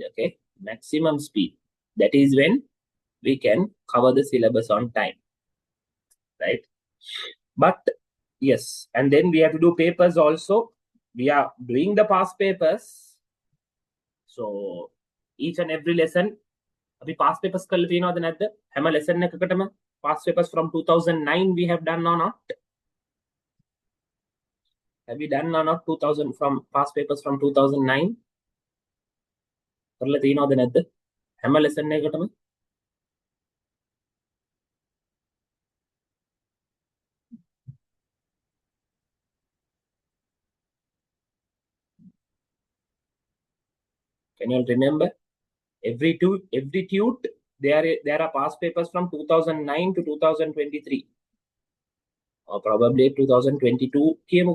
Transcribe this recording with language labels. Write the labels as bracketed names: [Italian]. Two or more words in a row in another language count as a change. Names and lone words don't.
[English] Okay. Maximum speed. That is when we can cover the syllabus on time. Right. But yes, and then we have to do papers also. We are doing the past papers. So each and every lesson, [Sinhala] අපි [English] past papers [Sinhala] කරලා තියෙනවද නැද්ද? හැම lesson එකකටම [English] past papers from 2009 we have done or not? Have you done or not 2000 from past papers from 2009? [Sinhala] කරලා තියෙනවද නැද්ද? හැම lesson එකකටම? [English] Can you all remember? Every tute there are past papers from 2009 to 2023 or probably 2022 කියමුකෝ.